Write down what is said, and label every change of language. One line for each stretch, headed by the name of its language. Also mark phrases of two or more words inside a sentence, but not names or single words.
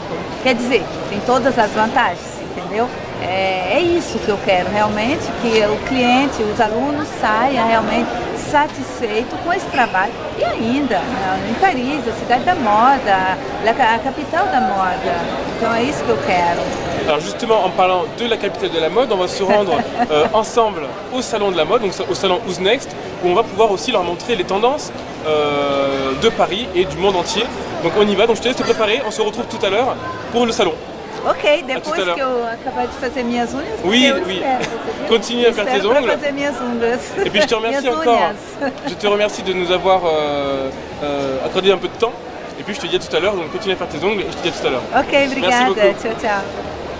Portuguese: Quer dizer, tem todas as vantagens, entendeu? É isso que eu quero realmente, que o cliente, os alunos saiam realmente satisfeito com esse trabalho. E ainda, em Paris, a cidade da moda, a capital da moda. Então é isso que eu quero.
French: Alors justement, en parlant de la capitale de la mode, on va se rendre ensemble au salon de la mode, donc au salon Who's Next, où on va pouvoir aussi leur montrer les tendances de Paris et du monde entier. Donc on y va, donc je te laisse te préparer, on se retrouve tout à l'heure pour le salon.
Portuguese: Ok, depois que eu acabar de fazer minhas unhas,
French: oui. Continue à faire tes ongles.
Portuguese: Fazer minhas unhas.
French: Et puis je te remercie encore. Je te remercie de nous avoir accordé un peu de temps. Et puis je te dis à tout à l'heure, donc continue à faire tes ongles et je te dis à tout à l'heure.
Portuguese: Ok, obrigada.
French: Merci beaucoup. Tchau.